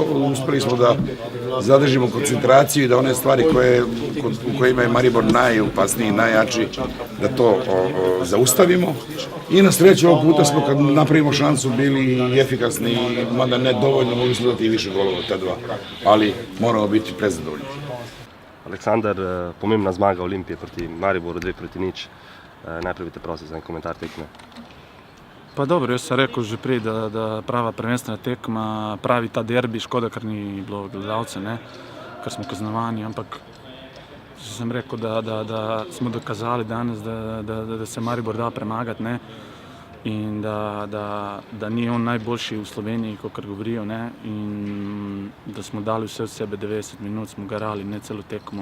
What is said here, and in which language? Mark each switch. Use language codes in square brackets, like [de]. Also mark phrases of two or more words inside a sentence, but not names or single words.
[sr] Uspeli smo da zadržimo koncentraciju i da one stvari u kojima je Maribor najopasniji, najjači, da to zaustavimo. I na sreću ovog puta smo, kad napravimo šansu, bili efikasni, mada ne dovoljno, mogli smo dati i više golova ta dva, ali moramo biti prezadovoljni. [sl] Aleksandar, pomembna zmaga Olimpije proti Mariboru, 2-0. Najprej bi te prosil za en komentar tekme. Pa dobro, jaz sem rekel že prej, da prava prvenstvena tekma, pravi ta derbi, škoda, ker ni bilo gledalce, ker smo kaznovani, ampak sem rekel, da smo dokazali danes, da se Maribor da premagati, in da ni on najboljši v Sloveniji, kot govorijo, in da smo dali vse od sebe 90 minut, smo garali, ne celo tekmo.